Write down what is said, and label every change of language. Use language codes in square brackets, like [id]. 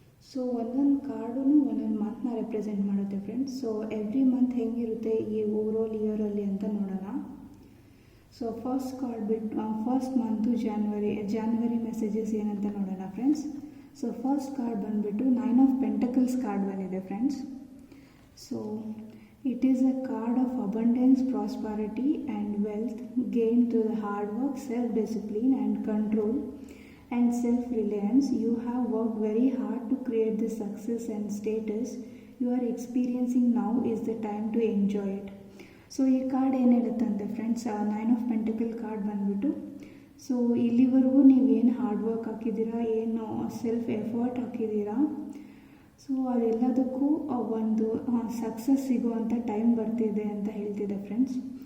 [kn] So ಒಂದೊಂದು card ಒಂದೊಂದು ಮಂತ್ನ represent ಮಾಡುತ್ತೆ ಫ್ರೆಂಡ್ಸ್. ಸೊ ಎವ್ರಿ ಮಂತ್ ಹೆಂಗಿರುತ್ತೆ ಈ ಓವರಾಲ್ ಇಯರಲ್ಲಿ ಅಂತ ನೋಡೋಣ. ಸೊ ಫಸ್ಟ್ ಕಾರ್ಡ್ ಬಿಟ್ಟು ಫಸ್ಟ್ ಮಂತು ಜಾನ್ವರಿ ಮೆಸೇಜಸ್ ಏನಂತ ನೋಡೋಣ ಫ್ರೆಂಡ್ಸ್. ಸೊ ಫಸ್ಟ್ ಕಾರ್ಡ್ ಬಂದುಬಿಟ್ಟು 9 ಆಫ್ ಪೆಂಟಕಲ್ಸ್ ಕಾರ್ಡ್ ಬಂದಿದೆ friends. [en] So it is a card of abundance, prosperity and wealth gained through the hard work, self-discipline and control and self-reliance. You have worked very hard to create the success and status you are experiencing now. Is the time to enjoy it. [kn] So ಈ card ಏನು ಹೇಳುತ್ತಂತೆ friends, 9 of ಪೆಂಟಕಲ್ card ಬಂದುಬಿಟ್ಟು, so ಇಲ್ಲಿವರೆಗೂ ನೀವೇನು hard work ಹಾಕಿದ್ದೀರಾ, ಏನು self effort ಹಾಕಿದ್ದೀರಾ, so ಅದೆಲ್ಲದಕ್ಕೂ ಒಂದು success ಸಿಗುವಂಥ ಟೈಮ್ ಬರ್ತಿದೆ ಅಂತ ಹೇಳ್ತಿದೆ ಫ್ರೆಂಡ್ಸ್.